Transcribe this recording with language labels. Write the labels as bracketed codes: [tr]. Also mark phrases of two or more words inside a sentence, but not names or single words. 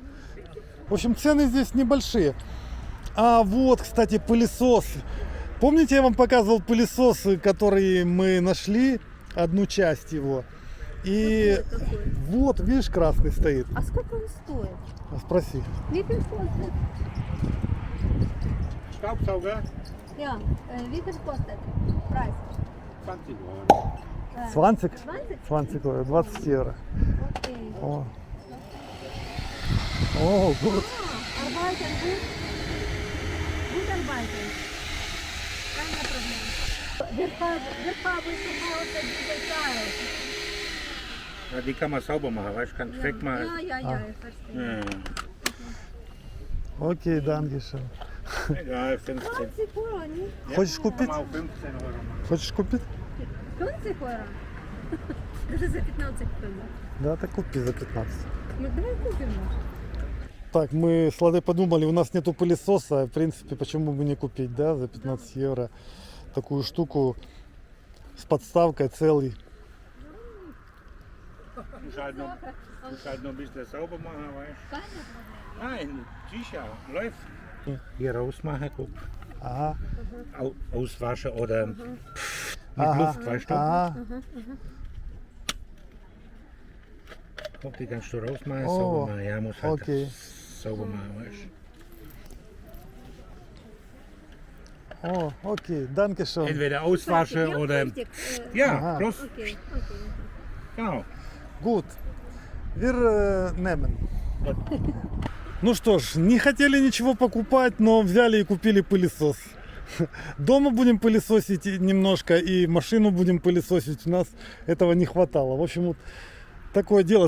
[ru] В общем, цены здесь небольшие. А вот, кстати, пылесос. Помните, я вам показывал пылесос, который мы нашли, одну часть его? И Какой? вот, видишь, красный стоит. А сколько он стоит? Спроси. [de] Wie viel kostet? Staubsauger, Ja, wie viel kostet? Preis? 20 Euro. 20? 20? [ru] 20 евро, 20 евро. [en] Окей. [ru] О, о, вот. [de] Arbeiten gut? Gut arbeiten. Keine Probleme. Wir haben zu Hause diese Teile. Ja, die kann man sauber machen, weißt du, kannst Ja, wegmachen. ja, ich verstehe. Ja. Окей, Дангишен. Egal, 15. 20 Euro, nicht? [ru] Хочешь [de] Kann [ru] купить? [de] man auch 15 Euro machen. [ru] Хочешь купить? 50 Euro? Даже за 15 тонн. Да, так купи за 15. Ну, давай купим, может. Так, мы с Ладой подумали, у нас нету пылесоса, в принципе, почему бы не купить, да, за 15 евро такую штуку с подставкой целый. [de] Muss halt noch ein bisschen sauber machen, weißt Keine du. Nein, sicher, läuft. Hier rausmachen, guck. [ru] Ага, [de] Auswaschen oder mit [ru] ага, [de] Luft, weißt du. [ru] ага. [de] Guck, die kannst du rausmachen, Oh, sauber machen. Ja, muss halt [en] okay. [de] sauber machen, weißt du. О, окей, Данкишен. Entweder auswaschen oder. Ja, Aha. bloß, [en] Окей, окей. [de] genau. Gut. Wir nehmen. [ru] Ну что ж, не хотели ничего покупать, но взяли и купили пылесос. Дома будем пылесосить немножко и машину будем пылесосить. У нас этого не хватало. В общем, вот такое дело.